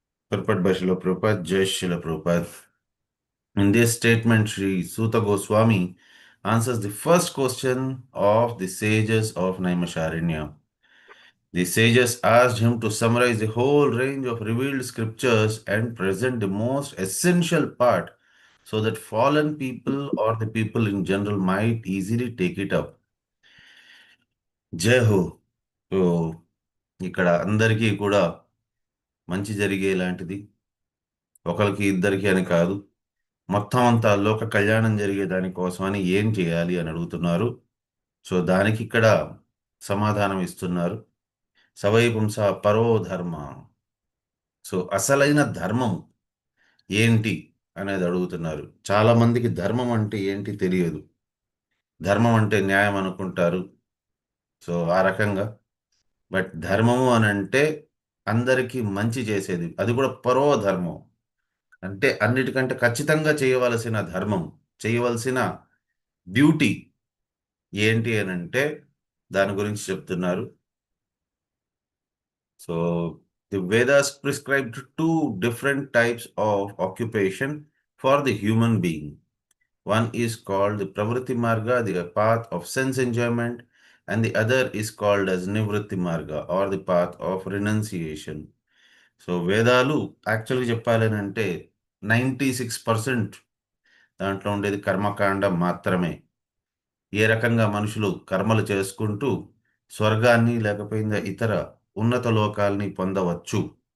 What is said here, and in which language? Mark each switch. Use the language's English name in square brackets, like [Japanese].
[English] Purport by Srila Prabhupada, Jai Srila Prabhupada. In this statement, Sri Suta Goswami answers the first question of the sages of Naimisharanya. The sages asked him to summarize the whole range of revealed scriptures and present the most essential part so that fallen people or the people in general might easily take it up. [Telugu] జై హో. So ఇక్కడ అందరికీ కూడా మంచి జరిగేలాంటిది, ఒకరికి ఇద్దరికి అని కాదు, మొత్తం అంతా లోక కళ్యాణం జరిగే దానికోసమని ఏం చేయాలి అని అడుగుతున్నారు. సో దానికి ఇక్కడ సమాధానం ఇస్తున్నారు. [Sanskrit] సవై పుంస పరో ధర్మ. [Telugu] సో అసలైన ధర్మం ఏంటి అనేది అడుగుతున్నారు. చాలా మందికి ధర్మం అంటే ఏంటి తెలియదు. ధర్మం అంటే న్యాయం అనుకుంటారు. సో ఆ రకంగా. బట్ ధర్మము అని అంటే అందరికీ మంచి చేసేది, అది కూడా పరో ధర్మం అంటే అన్నిటికంటే ఖచ్చితంగా చేయవలసిన ధర్మం, చేయవలసిన డ్యూటీ ఏంటి అని అంటే దాని గురించి చెప్తున్నారు. [English] So the Vedas prescribed two different types of occupation for the human being. One is called the Pravritti Marga, the path of sense enjoyment, and the other is called as Nivritti Marga, or the path of renunciation. [Telugu] So వేదాలు యాక్చువల్గా చెప్పాలని అంటే 96% దాంట్లో ఉండేది కర్మకాండ మాత్రమే. ఏ రకంగా మనుషులు కర్మలు చేసుకుంటూ స్వర్గాన్ని లేకపోయిందా ఇతర ఉన్నత లోకాల్ని పొందవచ్చు.